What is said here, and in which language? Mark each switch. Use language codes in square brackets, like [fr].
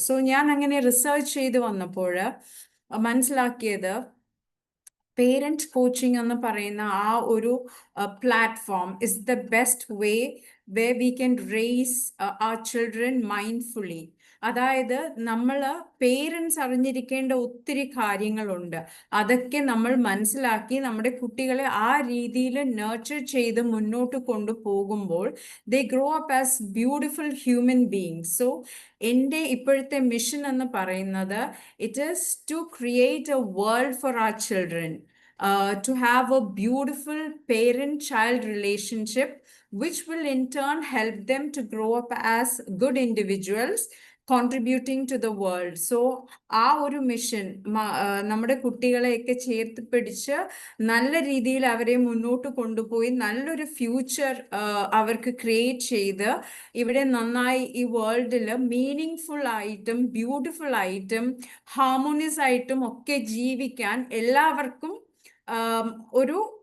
[ml] So ഞാൻ അങ്ങനെ research ചെയ്ത് വന്നപ്പോൾ മനസ്സിലാക്കിയത് പേരന്റ് കോച്ചിങ് എന്ന് പറയുന്ന ആ ഒരു platform [en] Is the best way way we can raise our children mindfully. [ml] അതായത് നമ്മൾ പേരൻസ് അറിഞ്ഞിരിക്കേണ്ട ഒത്തിരി കാര്യങ്ങളുണ്ട്. അതൊക്കെ നമ്മൾ മനസ്സിലാക്കി നമ്മുടെ കുട്ടികളെ ആ രീതിയിൽ നർച്ചർ ചെയ്ത് മുന്നോട്ട് കൊണ്ടുപോകുമ്പോൾ [en] They grow up as beautiful human beings. So [ml] എൻ്റെ ഇപ്പോഴത്തെ മിഷൻ എന്ന് പറയുന്നത് [en] It is to create a world for our children, to have a beautiful parent-child relationship which will in turn help them to grow up as good individuals contributing to the world. [ml] So ആ ഒരു mission നമ്മുടെ കുട്ടികളെയൊക്കെ ചേർത്ത് പിടിച്ച് നല്ല രീതിയിൽ അവരെ മുന്നോട്ട് കൊണ്ടുപോയി നല്ലൊരു ഫ്യൂച്ചർ അവർക്ക് ക്രിയേറ്റ് ചെയ്ത് ഇവിടെ നന്നായി ഈ വേൾഡിൽ മീനിങ് ഫുൾ ആയിട്ടും ബ്യൂട്ടിഫുൾ ആയിട്ടും ഹാർമോണിയസ് ആയിട്ടും ഒക്കെ ജീവിക്കാൻ എല്ലാവർക്കും ഒരു